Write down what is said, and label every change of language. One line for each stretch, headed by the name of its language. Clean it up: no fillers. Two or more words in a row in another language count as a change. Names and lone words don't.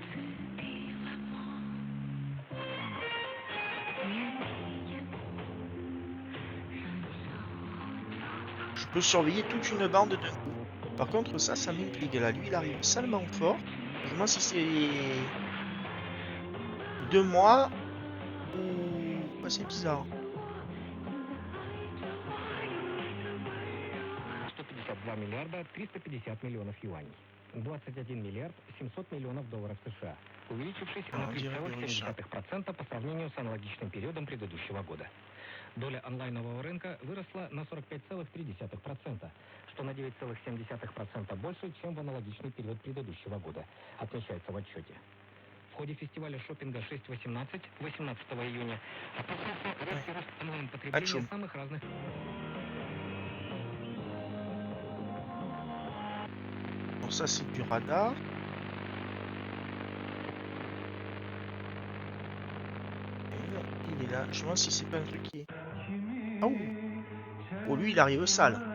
French: Je peux surveiller toute une bande d'un coup. Par contre, ça m'intrigue. Là, lui, il arrive salement fort. Je me demande si c'est 2 mois ou... c'est bizarre.
Russian: 152 миллиарда 350 миллионов юаней. 21 миллиард 700 миллионов долларов США, увеличившись на
French: On dirait des Russes.
Russian: 3,7% по сравнению с аналогичным периодом предыдущего года. Доля онлайнового рынка выросла на 45,3%, что на 9,7% больше, чем в аналогичный период предыдущего года, отмечается в отчете. В ходе фестиваля шопинга 6.18 18 июня отмечался резкий рост онлайн-потребления самых разных...
French: Bon, ça c'est du radar. Il est là. Je me demande si c'est pas un truc qui est... Oh, oh lui il arrive sale.